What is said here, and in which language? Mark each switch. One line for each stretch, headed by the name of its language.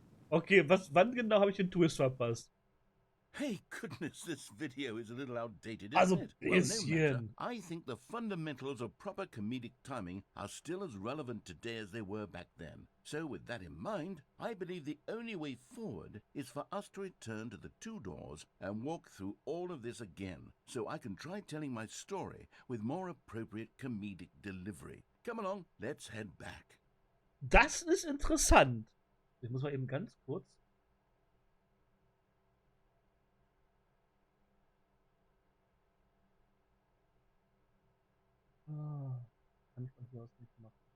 German: Okay, wann genau habe ich den Twist verpasst?
English: Hey, goodness, this video is a little outdated,
German: Also,
English: isn't it? Well, no matter.
German: bisschen.
English: I think the fundamentals of proper comedic timing are still as relevant today as they were back then. So, with that in mind, I believe the only way forward is for us to return to the two doors and walk through all of this again, so I can try telling my story with more appropriate comedic delivery. Come along, let's head back.
German: Das ist interessant. Ich muss mal eben ganz kurz. Kann ich von hier aus nicht machen.